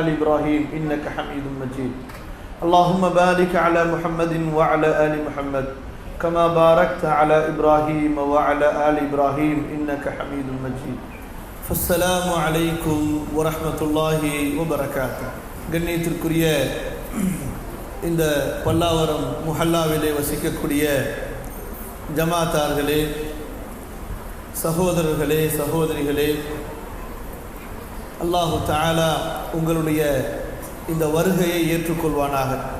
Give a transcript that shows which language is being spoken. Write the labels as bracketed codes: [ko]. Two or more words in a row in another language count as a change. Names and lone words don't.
[ar] إبراهيم إنك حميد مجيد اللهم بارك على محمد وعلى آل محمد كما باركت على إبراهيم وعلى آل إبراهيم إنك حميد مجيد فالسلام عليكم ورحمة الله وبركاته கண்ணியத்திற்குரிய [ta] இந்த பல்லாவரம் முஹல்லாவிலே வசிக்கக்கூடிய ஜமாத்தார்களே, சகோதரர்களே, சகோதரிகளே, [ar] الله تعالى [ta] உங்களுடைய இந்த வருகையை ஏற்றுக்கொள்வானாக.